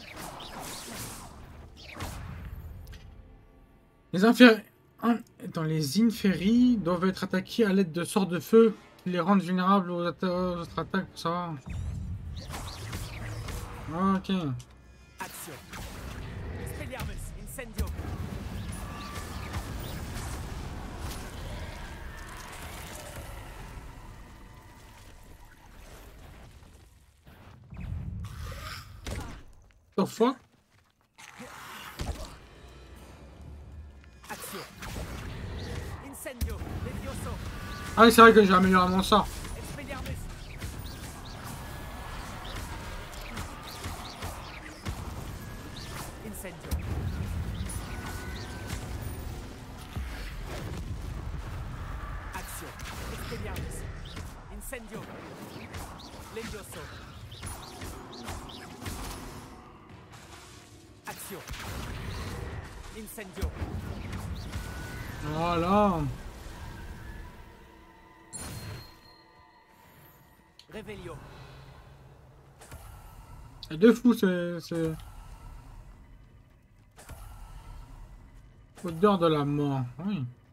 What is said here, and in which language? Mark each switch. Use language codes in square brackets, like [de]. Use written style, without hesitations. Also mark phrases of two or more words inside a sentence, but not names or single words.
[fr] Les inféries... Dans les inféries doivent être attaqués à l'aide de sorts de feu qui les rendent vulnérables aux autres attaques, pour savoir. Ok. Action. Expelliarmus. Incendio. [en] The fuck? [fr] Action. Incendio. Levioso. Ah oui, c'est vrai que j'ai amélioré mon sort. Expelliarmus. Incendio. Action. Expelliarmus. Incendio. Levioso. Action. Incendio. Voilà. Revelio. C'est de fou, c'est... Odeur de la mort, oui.